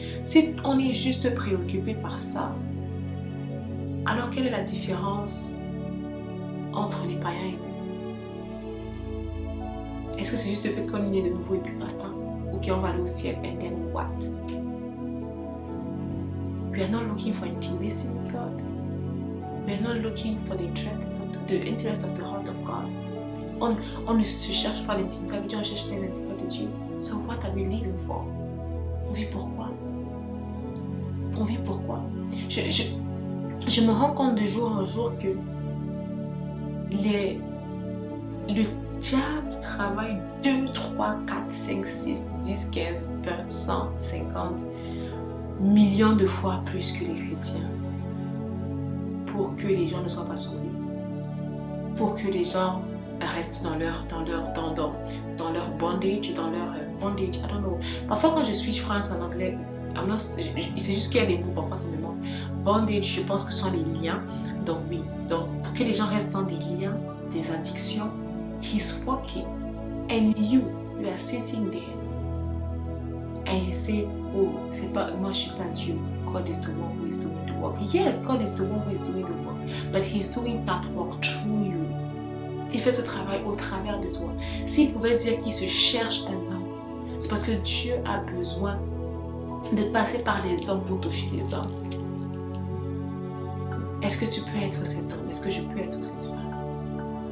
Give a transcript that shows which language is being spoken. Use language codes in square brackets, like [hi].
[fr] Si on est juste préoccupé par ça, alors quelle est la différence entre les païens et nous? Est-ce que c'est juste le fait qu'on est né de nouveau et puis basta? Ou qu'on va aller au ciel [en] and then what? We are not looking for intimacy with God. We are not looking for the interest of the heart of God. [fr] On ne se cherche pas l'intimité avec Dieu, on cherche les intérêts de Dieu. [en] So what are we living for? [fr] On vit pourquoi? On vit pourquoi? Je me rends compte de jour en jour que le diable travaille 2, 3, 4, 5, 6, 10, 15, 20, 100, 50 millions de fois plus que les chrétiens pour que les gens ne soient pas sauvés, pour que les gens restent dans leur bondage, [en] I don't know. [fr] Parfois quand je switch France en anglais, c'est juste qu'il y a des mots, parfois c'est le nom. Bondage, je pense que ce sont les liens. Donc oui, donc pour que les gens restent dans des liens, des addictions, [en] He's working and you are sitting there and you say, oh, [fr] c'est pas, moi je suis pas Dieu. [en] God is the one who is doing the work. Yes, God is the one who is doing the work, but He's doing that work through you. [fr] Il fait ce travail au travers de toi. S'il pouvait dire qu'il se cherche un homme, c'est parce que Dieu a besoin de passer par les hommes pour toucher les hommes. Est-ce que tu peux être cet homme? Est-ce que je peux être cette femme?